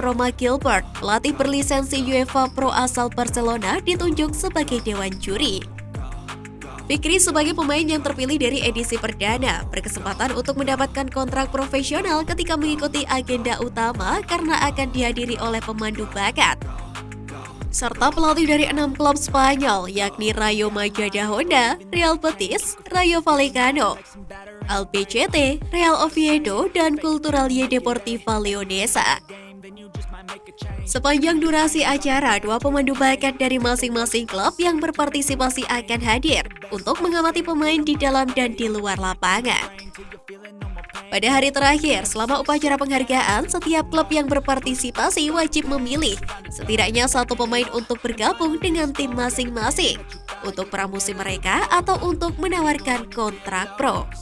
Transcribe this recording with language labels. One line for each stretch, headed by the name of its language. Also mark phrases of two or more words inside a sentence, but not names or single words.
Indonesian: Roma Gilbert, pelatih berlisensi UEFA Pro asal Barcelona, ditunjuk sebagai dewan juri. Fikri sebagai pemain yang terpilih dari edisi perdana berkesempatan untuk mendapatkan kontrak profesional ketika mengikuti agenda utama karena akan dihadiri oleh pemandu bakat serta pelatih dari 6 klub Spanyol yakni Rayo Majadahonda, Real Betis, Rayo Vallecano, Albacete, Real Oviedo, dan Cultural Deportiva Leonesa. Sepanjang durasi acara, 2 pemandu bakat dari masing-masing klub yang berpartisipasi akan hadir untuk mengamati pemain di dalam dan di luar lapangan. Pada hari terakhir, selama upacara penghargaan, setiap klub yang berpartisipasi wajib memilih setidaknya 1 pemain untuk bergabung dengan tim masing-masing untuk pramusim mereka atau untuk menawarkan kontrak pro.